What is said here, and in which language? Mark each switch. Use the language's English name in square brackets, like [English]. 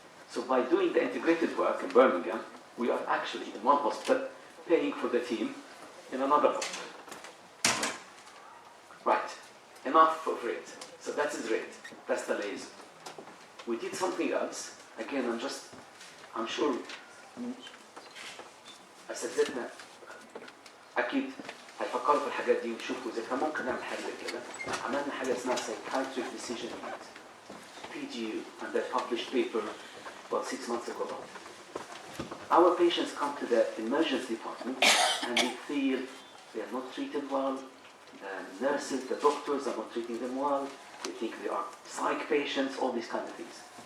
[English] So by doing the integrated work in Birmingham, we are actually in one hospital paying for the team in another hospital. Right, enough of rate. So that's his rate, that's the liaison. We did something else. Again, I'm sure [Arabic] أساتذتنا أكيد هيفكروا في الحاجات دي ويشوفوا إذا كان ممكن نعمل حاجة زي كده. عملنا حاجة اسمها [English] Psychiatric Decision Unit, PGU, and I published paper about 6 months ago about it. Our patients come to the emergency department and they feel they are not treated well. The nurses, the doctors are not treating them well. They think they are psych patients, all these kind of things.